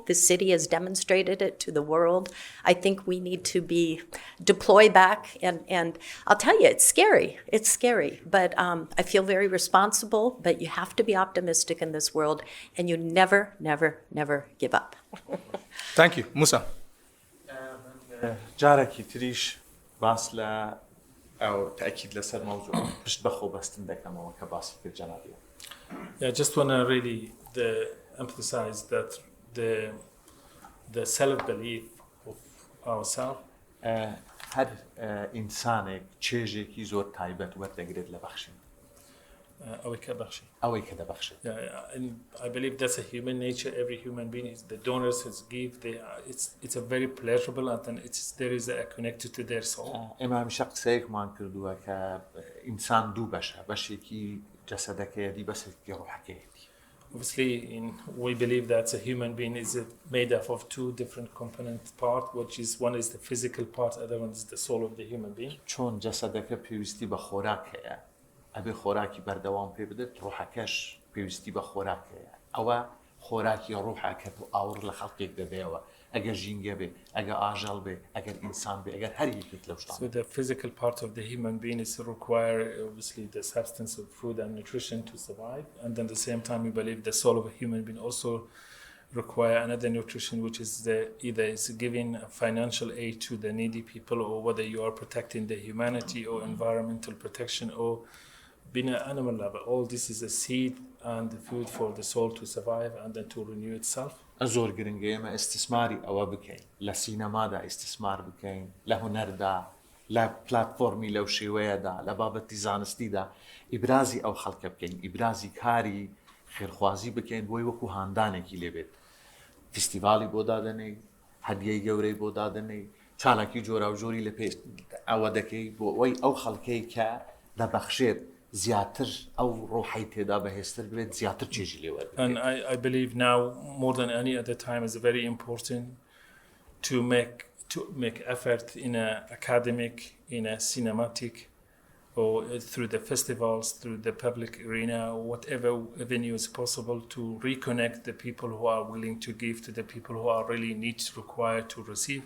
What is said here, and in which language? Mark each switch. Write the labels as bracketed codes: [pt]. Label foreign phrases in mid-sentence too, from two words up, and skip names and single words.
[en] The city has demonstrated it to the world. I think we need to deploy back. And I'll tell you, it's scary. It's scary. But I feel very responsible. But you have to be optimistic in this world. And you never, never, never give up. Thank you. Mousa. [ckb] جارێکی تریش باس لە ئەو تأکید لەسەر مەوضوع پشت بەخۆ بەستن دەکەمەوە کە باسی کرد جەنابی. [en] Yeah, I just want to really emphasize that the self-belief of ourselves. [ckb] هەر ئینسانێک چێژێکی زۆر تایبەت وەردەگرێت لە بەخشین. ئەوەی کە دەبەخشێت. [en] And I believe that's a human nature. Every human being is the donors who give. It's a very pleasurable, and then there is a connected to their soul. [ckb] ئێمە هەمیشە قسەیەکمان کردووە کە ئینسان دوو بەشە، بەشێکی جەسەدەکەیەتی بەشێکی ڕوحەکەیەتی. [en] Obviously, we believe that a human being is made up of two different component parts, which is one is the physical part, other one is the soul of the human being. [ckb] چۆن جەسەدەکە پێویستی بە خۆراک هەیە، ئەبێ خۆراکی بەردەوام پێ بدەێت، ڕوحەکەش پێویستی بە خۆراک هەیە. ئەوە خۆراکی ڕوحە کە تو ئاور لە خەڵکێک دەدەیەوە، ئەگەر ژینگە بێ، ئەگەر ئاژەڵ بێ، ئەگەر ئینسان بێ، ئەگەر هەر یەکێک لەو شتانە. [en] So the physical part of the human being is require obviously the substance of food and nutrition to survive, and then at the same time we believe the soul of a human being also require another nutrition, which is either is giving financial aid to the needy people, or whether you are protecting the humanity or environmental protection, or being an animal level. All this is a seed and the food for the soul to survive and then to renew itself. [ckb] زۆر گرنگە ئێمە ئیستثماری ئەوە بکەین، لە سینەمادا ئیستثمار بکەین، لە هونەردا، لە پلاتفۆرمی لەو شێوەیەدا، لە بابەتی زانستیدا ئیبرازی ئەو خەڵکە بکەین، ئیبرازی کاری خێرخوازی بکەین بۆی وەکو هاندانێکی لێبێت. فیستیڤالی بۆ دادنەی، هەدیەی گەورەی بۆ دادنەی، چالاکی جۆرا و جۆری لە پێش ئەوە دەکەی بۆ ئەوەی ئەو خەڵکەی کە دەبەخشێت زیاتر ئەو ڕۆحەی تێدا بەهێزتر بێت، زیاتر چێژی لێ وەربگرێت. [en] And I believe now more than any other time is very important to make effort in a academic, in a cinematic, or through the festivals, through the public arena, whatever avenue is possible, to reconnect the people who are willing to give to the people who are really required to receive.